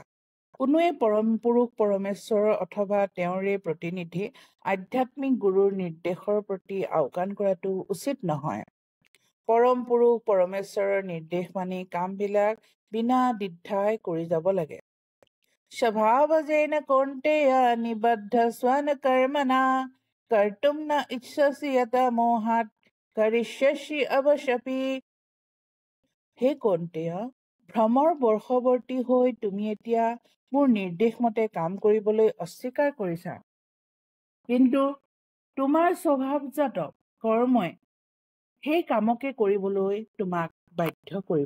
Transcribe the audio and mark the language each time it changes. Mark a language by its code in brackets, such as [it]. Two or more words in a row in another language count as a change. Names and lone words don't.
[as] কোনোৱে পৰম পুৰুষ পৰমেশ্বৰৰ অথবা তেওঁৰে প্ৰতিনিধি আধ্যাত্মিক গুৰুৰ নিৰ্দেশৰ প্ৰতি আওকাণ কৰাটো উচিত নহয়। পৰম পুৰুষ পৰমেশ্বৰৰ নিৰ্দেশ মানি কামবিলাক বিনা দ্বিধাই কৰি যাব লাগে। [sa] স্বভাৱজেন কৌন্তেয় নিবদ্ধ স্বন কৰ্মণা कर्तुम न इच्छसि यत मोहात करिष्यसि अवश्यपि। [as] হে কৌন্তেয়, ভ্ৰমৰ বৰ্ষৱৰ্তী হৈ তুমি এতিয়া মোৰ নিৰ্দেশ মতে কাম কৰিবলৈ অস্বীকাৰ কৰিছা, কিন্তু তোমাৰ স্বভাৱজাত কৰ্মই সেই কামকে কৰিবলৈ তোমাক বাধ্য কৰিব।